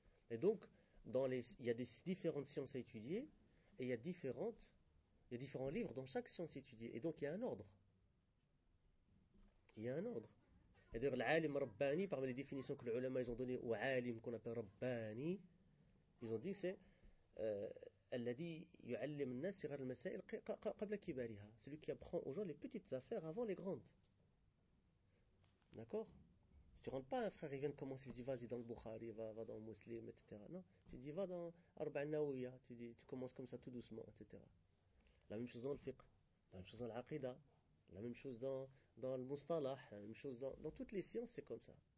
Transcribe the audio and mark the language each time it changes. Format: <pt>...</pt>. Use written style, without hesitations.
<fr>Et donc, il y a des différentes sciences à étudier et il y a différentes. Il y a différents livres dans chaque science étudiée. Et donc, il y a un ordre. Il y a un ordre. Et d'ailleurs, l'alim rabbani, parmi les définitions que les ulama ont données, ou alim qu'on appelle rabbani, ils ont dit, c'est</fr> <ar>الذي يعلم الناس صغار المسائل قبل كبارها.</ar> <fr>Celui qui apprend aux gens les petites affaires avant les grandes. D'accord? Si tu ne rentres pas, un frère, il vient de commencer, il dit vas-y dans le Bukhari, va dans le Muslim, etc. Non, tu dis va dans Arba al-Nawiyya, tu commences comme ça tout doucement, etc. La même chose dans le fiqh, la même chose dans l'aqida, la même chose dans le mustalah, la même chose dans toutes les sciences, c'est comme ça.</fr>